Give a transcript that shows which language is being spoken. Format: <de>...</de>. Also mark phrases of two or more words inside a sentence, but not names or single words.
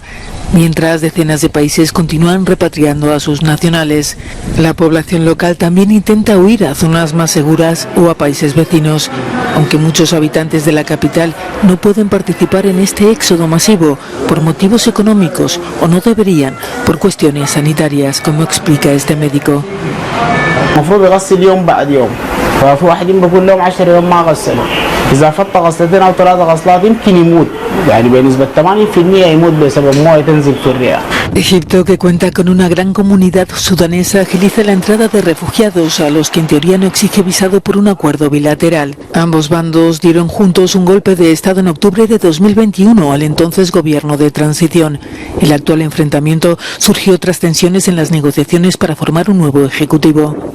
<es>Mientras decenas de países continúan repatriando a sus nacionales, la población local también intenta huir a zonas más seguras o a países vecinos, aunque muchos habitantes de la capital no pueden participar en este éxodo masivo por motivos económicos o no deberían por cuestiones sanitarias, como explica este médico.</es> <ar>ففي واحدين بقول لهم 10 يوم ما غسلوا إذا فط غسلتين أو 3 غسلات يمكن يموت يعني بنسبة 80% يموت بسبب موية تنزل في الرئة.</ar> <es>Egipto, que cuenta con una gran comunidad sudanesa, agiliza la entrada de refugiados a los que en teoría no exige visado por un acuerdo bilateral. Ambos bandos dieron juntos un golpe de Estado en octubre de 2021 al entonces gobierno de transición. El actual enfrentamiento surgió tras tensiones en las negociaciones para formar un nuevo ejecutivo.</es>